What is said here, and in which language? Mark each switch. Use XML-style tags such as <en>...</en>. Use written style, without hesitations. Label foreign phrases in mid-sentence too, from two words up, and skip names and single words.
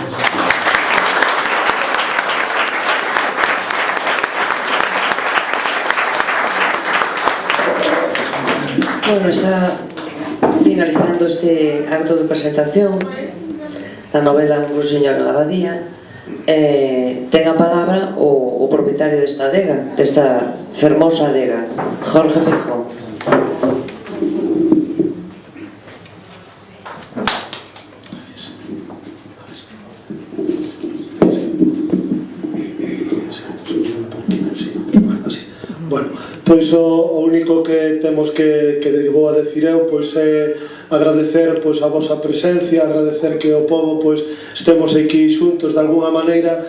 <gl>Bueno, xa finalizando este acto de presentación da novela Un ruiseñor en la abadía, ten a palabra o propietario desta adega, desta fermosa adega, Jorge Feijón. Bueno, pois o único que temos que vou a decir eu pois é agradecer pois a vosa presencia, agradecer que o povo pois estemos aquí xuntos de alguna maneira.</gl>